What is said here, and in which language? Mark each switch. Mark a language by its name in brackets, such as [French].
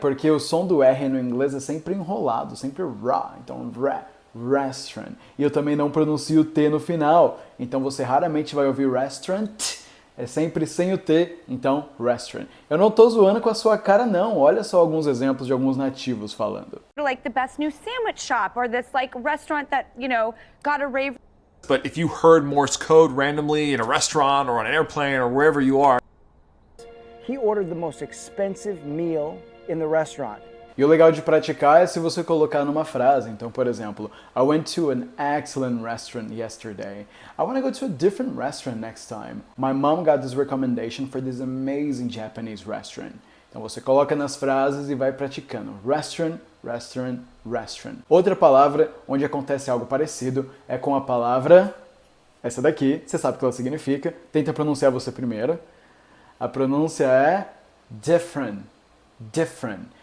[Portuguese] Porque o som do R no inglês é sempre enrolado, sempre ra, então restaurant. E eu também não pronuncio o T no final, então você raramente vai ouvir restaurant, é sempre sem o T, então restaurant. Eu não tô zoando com a sua cara não, olha só alguns exemplos de alguns nativos falando. [English] Like the best new sandwich shop or this like restaurant that, you know, got a rave. But if you heard Morse code randomly in a restaurant or on an airplane or wherever you are, he ordered the most expensive meal in the restaurant. [Portuguese] E o legal de praticar é se você colocar numa frase. Então, por exemplo, [English] I went to an excellent restaurant yesterday. I want to go to a different restaurant next time. My mom got this recommendation for this amazing Japanese restaurant. [Portuguese] Então você coloca nas frases e vai praticando. Restaurant, restaurant, restaurant. Outra palavra onde acontece algo parecido é com a palavra, essa daqui, você sabe o que ela significa. Tenta pronunciar você primeiro. A pronúncia é different, different.